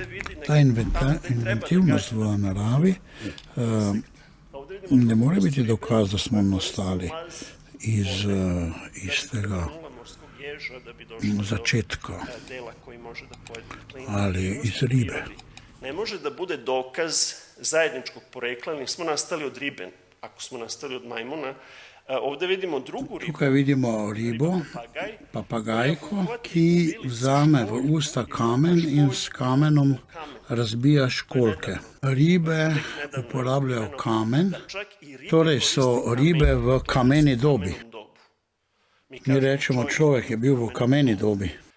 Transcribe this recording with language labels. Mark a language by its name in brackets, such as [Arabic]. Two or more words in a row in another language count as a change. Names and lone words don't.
[Slovenian] Ta inventivnost v naravi ne more biti dokaz, da smo nastali iz tega začetka ali iz ribe. [Serbian] Ne može da bude dokaz zajedničkog porekla, nismo nastali od ribe, ako smo nastali od majmuna. Ovdje vidimo drugu ribu. [Slovenian] Tukaj vidimo ribo, papagajko, ki vzame v usta kamen in s kamenom razbija školjke. Ribe uporabljajo kamen, torej so ribe v kameni dobi. Mi rečemo, človek je bil v kameni dobi.